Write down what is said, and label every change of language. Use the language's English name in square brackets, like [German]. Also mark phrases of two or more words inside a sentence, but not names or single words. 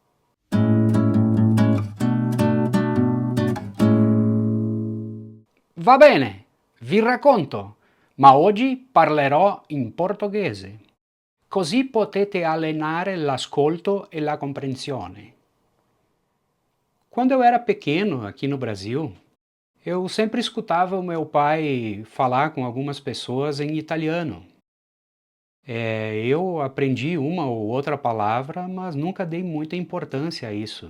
[Italian] Va bene, vi racconto, ma oggi parlerò in portoghese. Così potete allenare l'ascolto e la comprensione. [Portuguese] Quando eu era pequeno, aqui no Brasil, eu sempre escutava o meu pai falar com algumas pessoas em italiano. Eu aprendi uma ou outra palavra, mas nunca dei muita importância a isso.